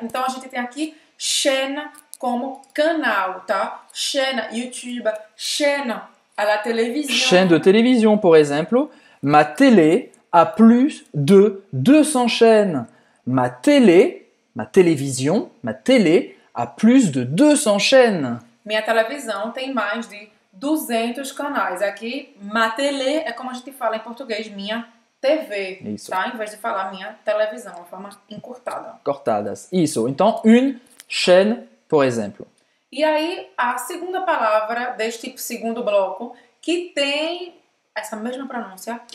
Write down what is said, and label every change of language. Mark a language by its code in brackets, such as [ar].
[pt] Então a gente tem aqui chaîne como canal, tá? [fr] Chaîne YouTube, chaîne à la télévision. Chaîne de télévision, [pt] por exemplo. [fr] Ma télé a plus de 200 chaînes. Ma télévision, ma télé a plus de 200 chaînes. [pt] Minha televisão tem mais de 200 canais. Aqui, ma télé é como a gente fala em português, minha TV, Isso. tá? Em vez de falar minha televisão, uma forma encurtada. Cortadas. Isso. Então, une chaîne, por exemplo. E aí, a segunda palavra deste segundo bloco, que tem essa mesma pronúncia,